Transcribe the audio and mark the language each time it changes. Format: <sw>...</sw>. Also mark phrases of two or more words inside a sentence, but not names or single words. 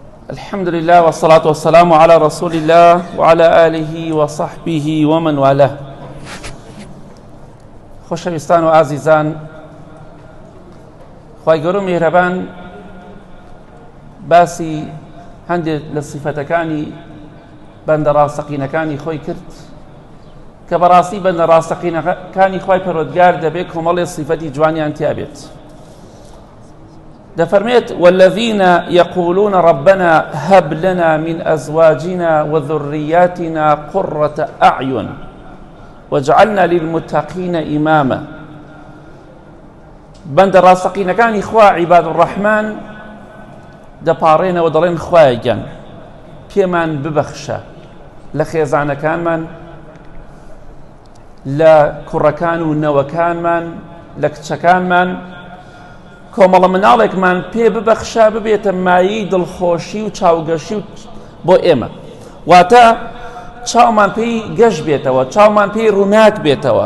<ar>الحمد لله والصلاة والسلام على رسول الله وعلى آله وصحبه ومن والاه.</ar> <ckb>خۆشەویستان و ئازیزان، خوای گەورە و میهرەبان باسی هەندێک لە سیفەتەکانی بەندە ڕاستەقینەکانی خۆی کرد کە بەڕاستی بەندە ڕاستەقینەکانی خوای پەروەردگار دەبێت کۆمەڵێ سیفەتی جوانیان تیا بێت. دەفەرمێت</ckb> <ar>والذين يقولون ربنا هب لنا من أزواجنا وذرياتنا قرة أعين وجعلنا للمتقين إماما.</ar> <ckb>بەندە ڕاستەقینەکانی خوا</ckb> <ar>عیباد الرحمن</ar> <ckb>دەپاڕێنەوە دەڵێن خوایە گیان پێمان ببەخشە لە خێزانەکانمان، لە کوڕەکان و نەوەکانمان، لە کچەکانمان، کۆمەڵە مناڵێکمان پێ ببەخشە ببێتە مایی دڵخۆشی و چاوگەشی بۆ ئێمە، واتە چاومان پێی گەشت بێتەوە، چاومان پێی ڕووناک بێتەوە.</ckb>